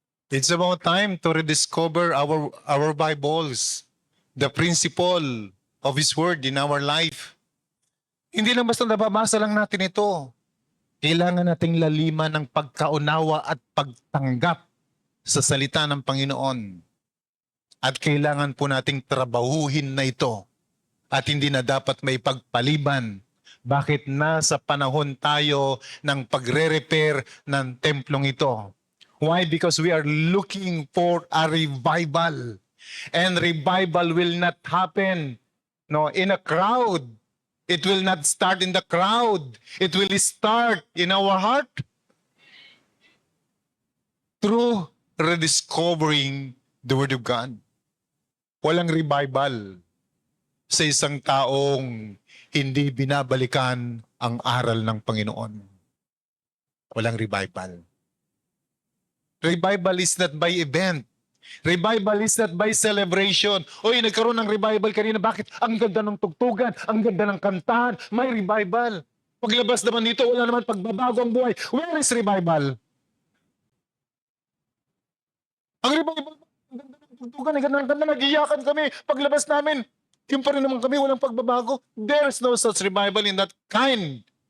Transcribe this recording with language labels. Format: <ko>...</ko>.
<en>It's about time to rediscover our Bibles, the principle of His Word in our life.</en> <tl>Hindi lang basta nababasa lang natin ito. Kailangan nating laliman ng pagkaunawa at pagtanggap sa salita ng Panginoon. At kailangan po nating trabahuhin na ito. At hindi na dapat may pagpaliban. Bakit nasa panahon tayo ng pagre-repair ng templong ito?</tl> <en>Why? Because we are looking for a revival. And revival will not happen in a crowd. It will not start in the crowd. It will start in our heart. Through rediscovering the Word of God.</en> <tl>Walang revival sa isang taong hindi binabalikan ang aral ng Panginoon. Walang revival.</tl> <en>Revival is not by event. Revival is not by celebration.</en> <tl>Oy, nagkaroon ng revival kanina. Bakit? Ang ganda ng tugtugan, ang ganda ng kantahan. May revival. Paglabas naman dito, wala naman pagbabago ang buhay.</tl> <en>Where is revival?</en> <tl>Ang revival, ang ganda ng tugtugan, ang ganda ng kanta, nag-iyakan kami. Paglabas namin, Yung pa rin naman kami, walang pagbabago.</tl> <en>There's no such revival in that kind.</en>